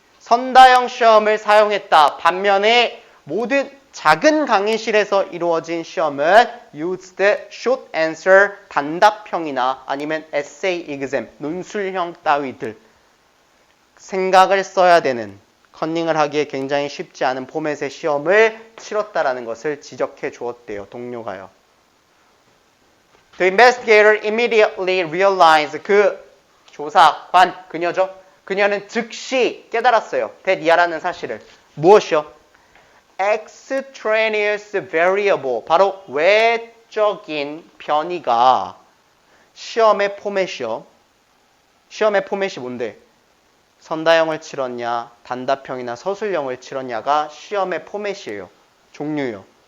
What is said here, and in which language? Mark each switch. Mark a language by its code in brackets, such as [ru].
[ko] 선다형 시험을 사용했다. 반면에 모든 작은 강의실에서 이루어진 시험은 [en] used short answer, [ko] 단답형이나 아니면 [en] essay exam, [ko] 논술형 따위들. 생각을 써야 되는, 컨닝을 하기에 굉장히 쉽지 않은 포맷의 시험을 치렀다라는 것을 지적해 주었대요. 동료가요. [en] The investigator immediately realized. [ko] 그 조사관, 그녀죠. 그녀는 즉시 깨달았어요. 대니아라는 사실을. 무엇이요? [en] extraneous variable. [ko] 바로 외적인 변이가 시험의 포맷이요. 시험의 포맷이 뭔데? 선다형을 치렀냐, 단답형이나 서술형을 치렀냐가 시험의 포맷이에요. 종류요.